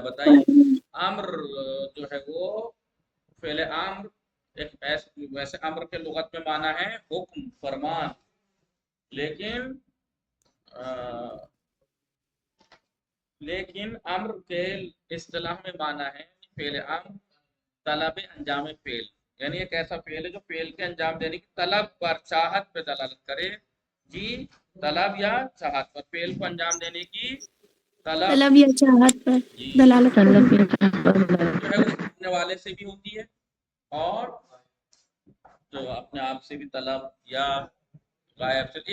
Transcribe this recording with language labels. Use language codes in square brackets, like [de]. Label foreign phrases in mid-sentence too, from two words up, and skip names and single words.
[ur] بتائیے امر جو ہے وہ فعل امر ایک ویسے امر کے لغت میں معنی ہے حکم، فرمان. لیکن امر کے اصطلاح میں معنی ہے [fa] فعل امر طلب انجام فعل. [ur] یعنی ایک ایسا فعل ہے جو فعل کے انجام دینے کی طلب پر، چاہت پہ دلالت کرے. جی، طلب یا چاہت پر، فعل کو انجام دینے کی طلب یا چاہت پر جی دلالت کرے. جو ہے وہ کرنے والے سے بھی ہوتی ہے اور جو اپنے آپ سے بھی طلب یا غائب سے.